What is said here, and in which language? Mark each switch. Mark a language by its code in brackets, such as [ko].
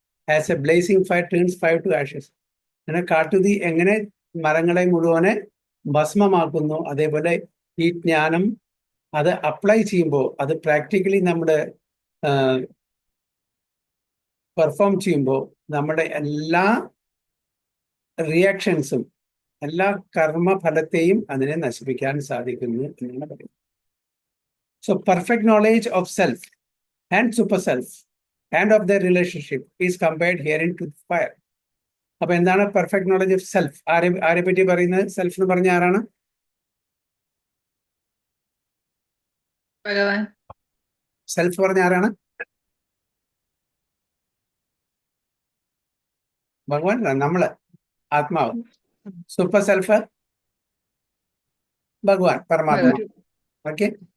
[en] As a blazing fire turns fire to ashes. [ml] അങ്ങനെ കാട്ടുതീ എങ്ങനെ മരങ്ങളെ മുഴുവനെ ഭസ്മമാക്കുന്നു, അതേപോലെ ഈ ജ്ഞാനം അത് അപ്ലൈ ചെയ്യുമ്പോൾ, അത് പ്രാക്ടിക്കലി നമ്മുടെ പെർഫോം ചെയ്യുമ്പോൾ നമ്മുടെ എല്ലാ റിയാക്ഷൻസും, എല്ലാ കർമ്മഫലത്തെയും അതിനെ നശിപ്പിക്കാൻ സാധിക്കുന്നു എന്നാണ് പറയുന്നത്. [en] So perfect knowledge of self and super self and of their relationship is compared herein to fire. [ml] അപ്പൊ എന്താണ് [en] Perfect knowledge of self? [ml] ആരെ പറ്റി പറയുന്നത്? സെൽഫ് എന്ന് പറഞ്ഞ ആരാണ്? ഭഗവാൻ. സെൽഫ് പറഞ്ഞ ആരാണ്? ഭഗവാൻ, നമ്മള്, ആത്മാവ്. സൂപ്പർ സെൽഫ് ഭഗവാൻ, പരമാത്മാവ്. ഓക്കെ.